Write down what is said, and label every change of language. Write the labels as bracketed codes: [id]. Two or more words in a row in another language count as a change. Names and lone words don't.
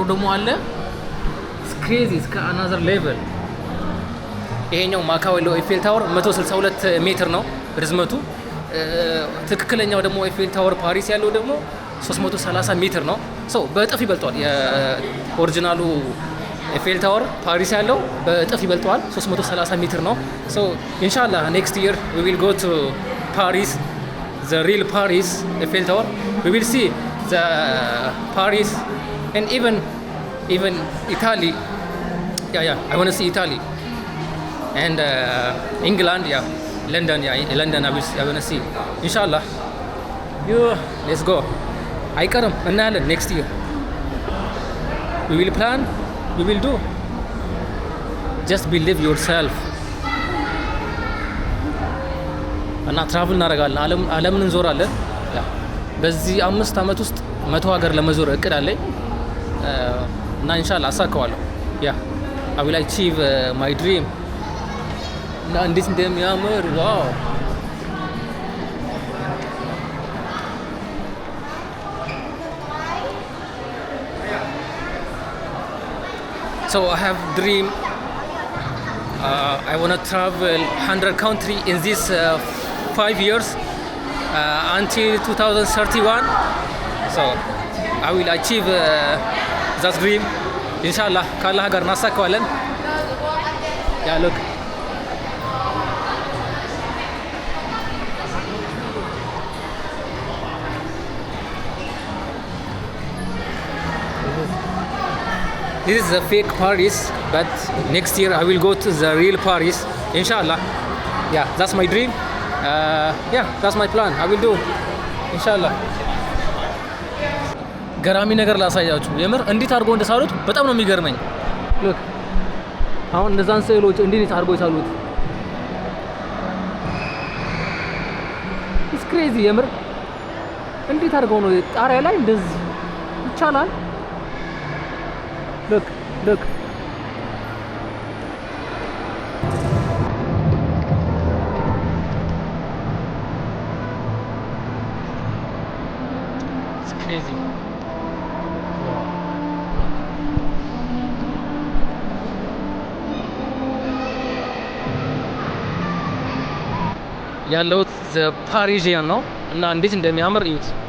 [am] ደግሞ አለ። ክሬዚ እስከ [en] another level። [am] ይሄኛው ማካው ያለው ኤፌል ታወር 162 ሜትር ነው ርዝመቱ። ትክክለኛው ደግሞ ኤፌል ታወር ፓሪስ ያለው ደግሞ 330 ሜትር ነው። በእጥፍ ይበልጧል። የኦሪጂናሉ ኤፌል ታወር ፓሪስ ያለው በእጥፍ ይበልጧል። 330 ሜትር ነው። ኢንሻአላህ [en] next year we will go to Paris, the real Paris, Eiffel Tower. We will see the Paris and even Italy. Yeah. I want to see Italy and England. Yeah, London. Yeah, London. I want to see. Inshallah. Let's go. I come. Next year. We will plan. We will do. just believe yourself [am] እና ትራቭል እናደርጋለን። ዓለምን እንዞራለን። በዚህ 5 ዓመት ውስጥ 100 ሀገር ለመዞር እቅድ አለኝ እና ኢንሻአላህ አሳካዋለሁ። ያ [en] I will achieve my dream [am] እና እንዴት እንደሚያምር ዋው! [en] So I have dream. I want to travel 100 country in this 5 years until 2031. So I will achieve that dream. Inshallah, [am] ከአላህ ጋር እናሳካዋለን። [en] Yeah, look. This is a fake Paris, but next year I will go to the real Paris, inshallah. Yeah, that's my dream. Yeah, that's my plan. I will do, inshallah. [am] ገራሚ ነገር ላሳያችሁ። የምር እንዴት አድርጎ እንደሳሉት በጣም ነው የሚገርመኝ። ሉክ አሁን እነዛን ስዕሎች እንዴት አድርጎ ይሳሉት። [en] it's crazy። [am] የምር እንዴት አድርገው ነው ጣሪያ ላይ እንደዚህ ይቻላል? [en] Look. It's crazy. [am] ያለሁት ፓሪዥያን ነው እና እንዴት እንደሚያምር እዩት።